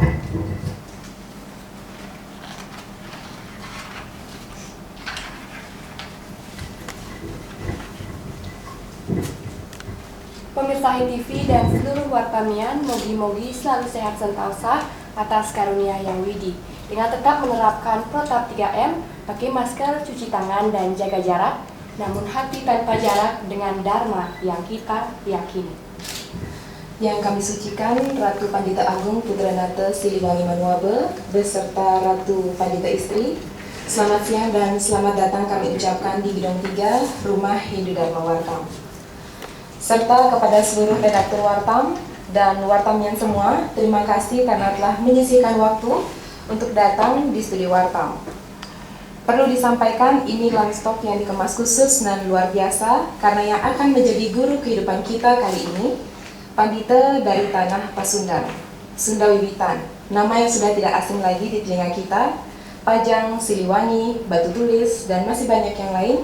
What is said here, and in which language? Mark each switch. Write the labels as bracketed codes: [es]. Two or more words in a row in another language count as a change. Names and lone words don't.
[id] Pemirsa HiTV dan seluruh wartawan, mogi-mogi selalu sehat sentosa atas karunia yang widi. Dengan tetap menerapkan protap 3M, pakai masker, cuci tangan, dan jaga jarak, namun hati tanpa jarak dengan dharma yang kita yakini. Yang kami sucikan Ratu Pandita Agung Putranata Siliwangi Manuabe beserta Ratu Pandita Istri. Selamat siang dan selamat datang kami ucapkan di Gedung 3 Rumah Hindu Dharma Wartam. Serta kepada seluruh redaktur Wartam dan Wartamian semua, terima kasih karena telah menyisihkan waktu untuk datang di studio Wartam. Perlu disampaikan, ini [en] launch talk [id] yang dikemas khusus dan luar biasa karena yang akan menjadi guru kehidupan kita kali ini, Pandita dari tanah Pasundan, Sunda Wiwitan, nama yang sudah tidak asing lagi di telinga kita, Pajang, Siliwangi, Batu Tulis, dan masih banyak yang lain.